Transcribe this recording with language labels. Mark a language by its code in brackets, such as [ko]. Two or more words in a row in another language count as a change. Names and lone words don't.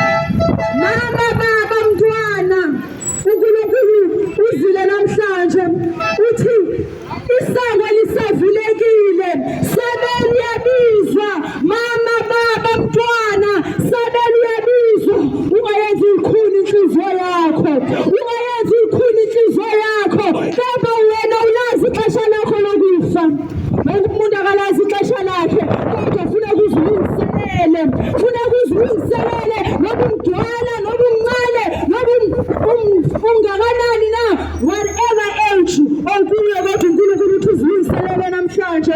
[zu] Mama, baba, mntwana, uNkulunkulu uzile namhlanje uthi isango lisavulekile, sabeli yabizwa. Mama, baba, mntwana, sabeli yabizwa. Ungayenzi ikhuni inhliziyo yakho, ungayenzi ikhuni inhliziyo yakho, kepha wena ulazi [xh] ixesha lakho lokufa. [zu] Wonke umuntu akalazi ixesha lakhe, kodwa funeka uzilungiselele, funeka uzilungiselele. Noba umdala, noba umncane, noba ungakanani na, [en] whatever age [zu] okuyo, kodwa uNkulunkulu uthi uzilungiselele namhlanje.